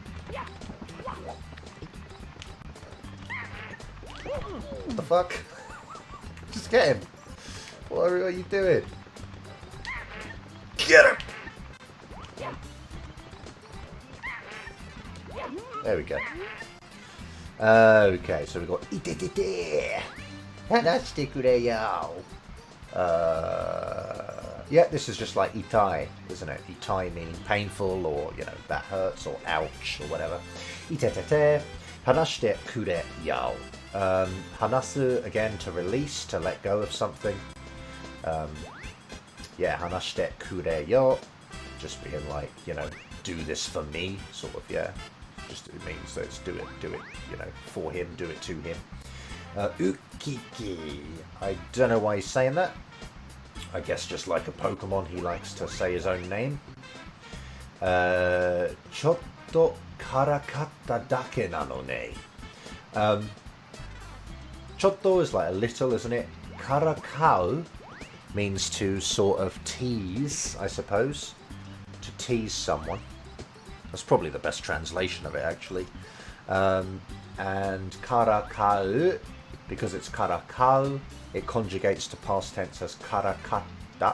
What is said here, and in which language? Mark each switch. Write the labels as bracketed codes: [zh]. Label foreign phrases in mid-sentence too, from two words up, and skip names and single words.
[en] What the fuck? Just get him. What are you doing? Get him! There we go. Okay, so we've got [ja] itete, hanashite kure yo. [en] Yeah, this is just like itai, isn't it? Itai meaning painful, or, you know, that hurts, or ouch, or whatever. [ja] Itete, hanashite kure yo. [en] Hanasu, again, to release, to let go of something. Yeah, [ja] hanashite kure yo, [en] just being like, you know, do this for me, sort of, yeah. Just, it means that it's do it, you know, for him, do it to him. Ukiki, I don't know why he's saying that. I guess just like a Pokemon, he likes to say his own name. [ja] Chotto karakatta dake nano ne. [en] Chotto is like a little, isn't it? Karakau means to sort of tease, I suppose. To tease someone. That's probably the best translation of it, actually. And karakau, because it's karakau, it conjugates to past tense as karakatta.